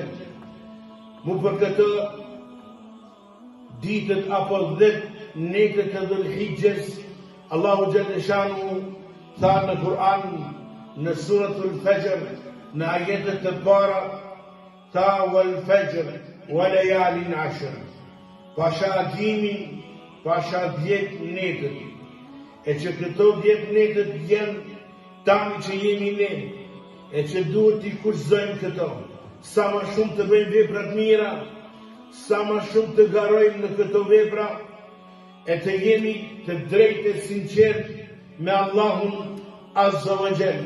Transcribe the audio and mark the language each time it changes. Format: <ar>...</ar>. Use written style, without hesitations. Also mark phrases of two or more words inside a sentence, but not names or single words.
<sq>Mu për këtë ditët apo 10 netët e Dhul-Hijjes, Allahu Gjallëshanu tha në Kur'an, në suratul Fajr, në ajetet të para, tha</sq> <ar>والفجر وليال عشر,</ar> <sq>pasha agjimin, pasha 10 netët, e që këto 10 netët janë tani që jemi ne, e që duhet t'i kushtojmë këto, sa ma shumë të bëjmë veprat mira, sa ma shumë të garojmë në këto vepra, e të jemi të drejtë e sinqert me Allahun</sq> <ar>عز وجل.</ar>